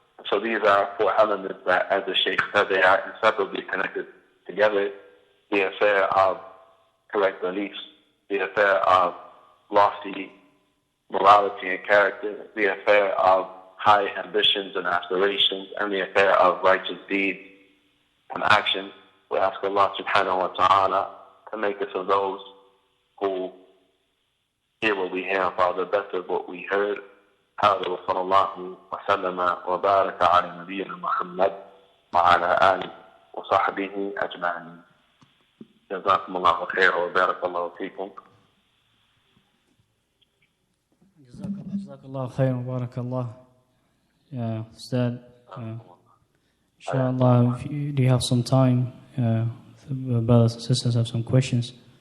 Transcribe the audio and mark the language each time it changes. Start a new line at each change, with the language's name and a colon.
English: So these are four elements that, as the Shaykh said, they are inseparably connected together: the affair of correct beliefs, the affair of lofty morality and character, the affair of high ambitions and aspirations, and the affair of righteous deeds and actions. We ask Allah subhanahu wa ta'ala to make us of those who hear what we hear and follow the best of what we heard.
Arabic: هذا وصلى الله وسلم وبارك على نبينا محمد وعلى آله وصحبه أجمعين. جزاكم الله خير وبارك الله فيكم. جزاك الله خير وبارك الله.
English: Yeah, Ustad, inshallah, do you have some time? The brothers and sisters have some questions.